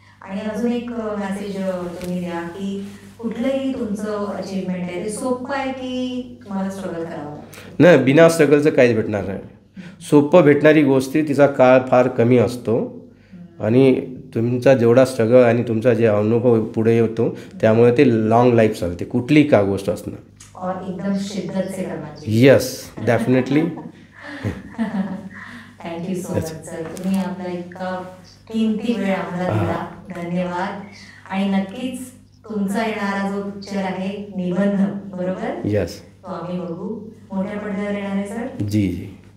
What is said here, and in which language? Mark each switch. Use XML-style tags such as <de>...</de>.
<mr>आणि अजून एक मेसेज तुम्ही द्या की कुठलंही तुमचं अचीवमेंट आहे ते सोपं आहे की तुम्हाला स्ट्रगल करावं? नाही, बिना स्ट्रगलचं काहीच भेटणार नाही. सोपं भेटणारी गोष्टी तिचा काळ फार कमी असतो आणि तुमचा जेवढा स्ट्रगल आणि तुमचा जे अनुभव पुढे येतो त्यामुळे ते लॉंग लाईफ चालते कुठलीही का गोष्ट असणं.</mr> <hi>और एकदम शिद्दत से करना चाहिए.</hi> <mr>Yes, definitely.</mr> <en>thank you so much</en> <mr>sir, तुम्ही आपला इतका किमती वेळ आम्हाला दिला. धन्यवाद. आणि नक्कीच तुमचा येणारा जो पिक्चर आहे निबंध, बरोबर? येस. तो आम्ही बघू. मोठ्या पडद्यावर येणार आहे सर जी.</mr>